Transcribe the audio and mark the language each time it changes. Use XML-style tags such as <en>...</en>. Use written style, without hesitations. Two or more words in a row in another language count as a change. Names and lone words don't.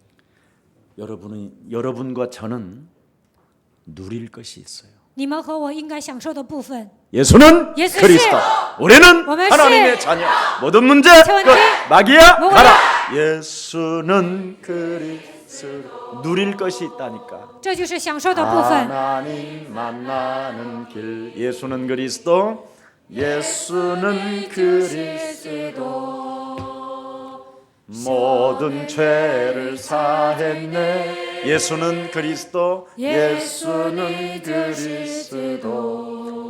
<ko>여러분과 저는 누릴 것이 있어요.</ko> <zh>你们和我应该享受的部分，</zh> <ko>예수는 예수 그리스도. 우리는 오면 하나님의 씨. 자녀. 모든 문제 천지. 끝. 마귀야 뭐야? 가라. 예수는 그리스도. 누릴 것이 있다니까.</ko> <zh>这就是享受的部分。</zh> <ko>하나님 만나는 길. 예수는 그리스도. 예수는 그리스도. 모든 죄를 사했네. 예수는 그리스도. 예수는 그리스도.</ko>